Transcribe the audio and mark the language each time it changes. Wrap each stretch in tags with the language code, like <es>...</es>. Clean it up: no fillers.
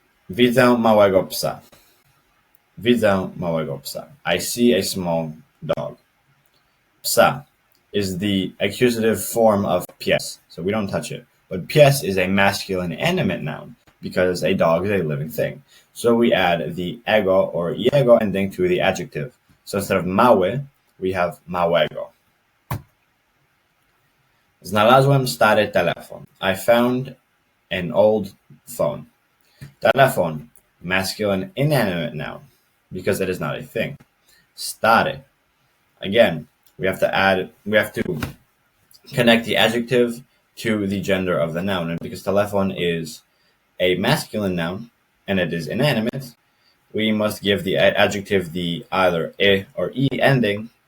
<pl>Widzę małego psa. Widzę małego psa.</pl> <en>I see a small dog. Psa is the accusative form of pies, so we don't touch it. But pies is a masculine animate noun because a dog is a living thing. So we add the ego or iego ending to the adjective. So instead of mały, we have małego.</en> <pl>Znalazłem stary telefon.</pl> <en>I found an old phone. Telefon, masculine inanimate noun because it is not a thing. Stary. Again, we have to connect the adjective to the gender of the noun. And because telefon is a masculine noun and it is inanimate, we must give the adjective the either e or e ending.</en>